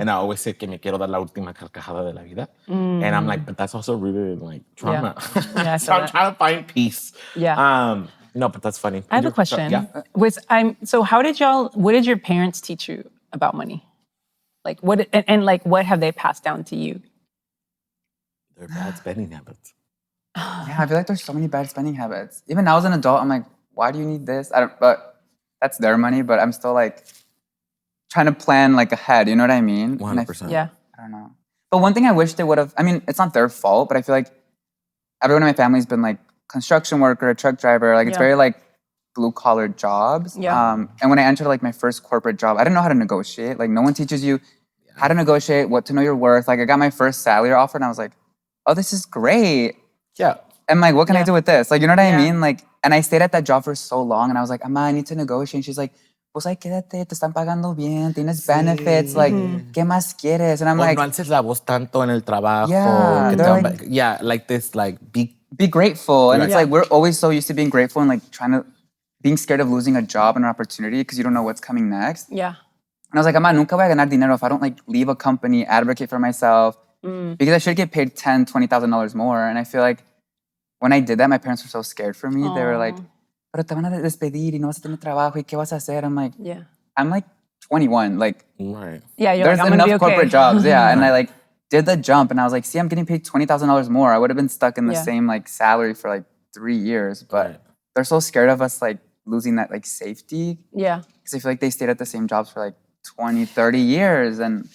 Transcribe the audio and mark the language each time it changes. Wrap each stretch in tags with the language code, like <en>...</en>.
<en>And I always say</en> <es>que me quiero dar la última carcajada de la vida.</es> <en>And I'm like, but that's also rooted in like trauma. Yeah, So I'm trying to find peace. Yeah. No, but that's funny. I have a question. Yeah. So what did your parents teach you about money? Like what have they passed down to you? They're bad spending habits. Yeah, I feel like there's so many bad spending habits. Even now as an adult, I'm like, why do you need this? But that's their money, but I'm still like trying to plan like ahead, you know what I mean? 100%. Yeah. I don't know. But one thing I wish they would have, I mean, it's not their fault, but I feel like everyone in my family's been like construction worker, a truck driver, like it's very like blue collar jobs. Yeah. And when I entered like my first corporate job, I didn't know how to negotiate. Like no one teaches you how to negotiate, what to know your worth. Like I got my first salary offer and I was like, oh, this is great. Yeah. And like, what can I do with this? Like, you know what I mean? Like, and I stayed at that job for so long and I was like, Ama, I need to negotiate. And she's like,</en> <es>pues ay, quédate, te están pagando bien, tienes</es> <en>benefits, like,</en> <es>¿qué más quieres?</es> <en>And I'm like,</en> <es>no alces la voz tanto en el trabajo.</es> <en>Yeah. Like this, like, be grateful. And it's like, we're always so used to being grateful and like being scared of losing a job and an opportunity because you don't know what's coming next. Yeah. And I was like, Ama,</en> <es>nunca voy a ganar dinero</es> <en>if I don't like leave a company, advocate for myself, because I should get paid $10,000, $20,000 more. And I feel like when I did that, my parents were so scared for me. Aww. They were like,</en> <es>pero te van a despedir y no vas a tener trabajo y qué vas a hacer?</es> <en>I'm like, yeah. I'm like 21, like, right. Yeah, you're there's like, I'm enough gonna be okay. corporate jobs, yeah. And I like did the jump and I was like, see, I'm getting paid $20,000 more. I would have been stuck in the same like salary for like 3 years, but they're so scared of us like losing that like safety. Yeah. Because I feel like they stayed at the same jobs for like 20, 30 years and</en>